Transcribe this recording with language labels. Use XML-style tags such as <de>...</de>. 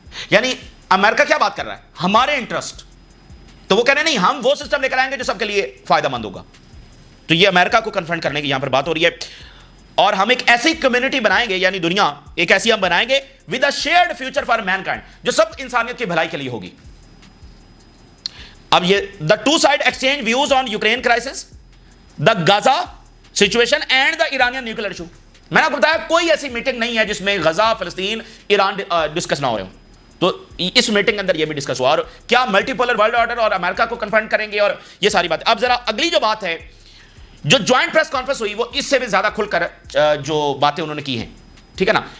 <ur>یعنی امریکہ کیا بات کر رہا ہے؟ ہمارے انٹرسٹ. تو وہ کہہ رہے ہیں نہیں, ہم وہ سسٹم لے کر آئیں گے جو سب کے لیے فائدہ مند ہوگا. تو یہ امریکہ کو کنفرنٹ کرنے کی یہاں پر بات ہو رہی ہے. اور ہم ایک ایسی کمیونٹی بنائیں گے, یعنی دنیا ایک ایسی ہم بنائیں گے</ur> <en>with a shared future for mankind,</en> <ur>جو سب انسانیت کی بھلائی کے لیے ہوگی. اب یہ</ur> <en>The two side exchange views on Ukraine crisis, the Gaza situation and the Iranian nuclear issue.</en> <ur>میں نے آپ کو بتایا کوئی ایسی میٹنگ نہیں ہے جس میں غزہ, فلسطین, ایران ڈسکس نہ ہو رہے ہوں. تو اس میٹنگ کے اندر یہ بھی ڈسکس ہوا, اور کیا ملٹی پولر ورلڈ آرڈر اور امریکہ کو کنفرنٹ کریں گے, اور یہ ساری باتیں. اب ذرا اگلی جو بات ہے, جو جوائنٹ پریس کانفرنس ہوئی, وہ اس سے بھی زیادہ کھل کر جو باتیں انہوں نے کی ہیں, ٹھیک ہے نا.</ur>